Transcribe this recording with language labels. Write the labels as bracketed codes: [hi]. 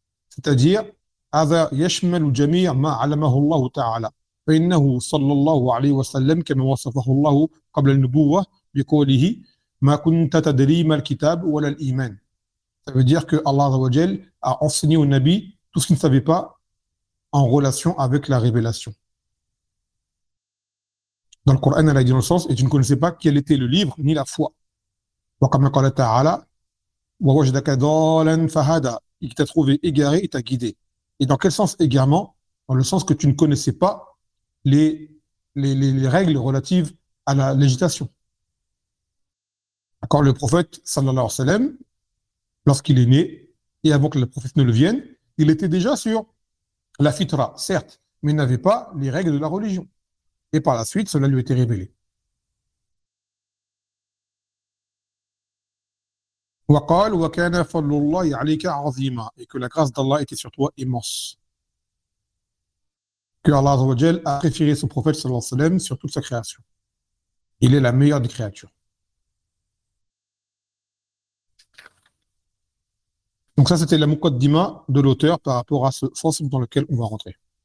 [fr] C'est-à-dire, [ar] هذا يشمل جميع ما علمه الله تعالى. فإنه صلى الله عليه وسلم كما وصفه الله قبل النبوة بقوله ما كنت تدري ما الكتاب ولا الإيمان. [fr] Ça veut dire que Allah [ar] عز وجل [fr] a enseigné au Nabi tout ce qu'il ne savait pas en relation avec la révélation. Dans le Coran, elle a dit dans le sens, et tu ne connaissais pas quel était le livre ni la foi. [ar] وَقَمَا قَالَ تَعَالَى وَوَجْدَكَ دَالًا فَهَدَى. [fr] Il t'a trouvé égaré et t'a guidé. Et dans quel sens égarement? Dans le sens que tu ne connaissais pas les règles relatives à la législation. D'accord? Le prophète, sallallahu alayhi wa sallam, lorsqu'il est né, et avant que le prophète ne le vienne, il était déjà sur la fitra, certes, mais il n'avait pas les règles de la religion. Et par la suite, cela lui a été révélé. [ar] وقال وكان فضل الله عليك عظيما. [fr] Et que la grâce d'Allah était sur toi immense. Que Allah [ar] عز وجل [fr] a préféré son prophète [ar] صلى الله عليه وسلم [fr] sur toute sa création. Il est la meilleure des créatures. Donc ça c'était la muqaddima de l'auteur par rapport à ce sens dans lequel on va rentrer.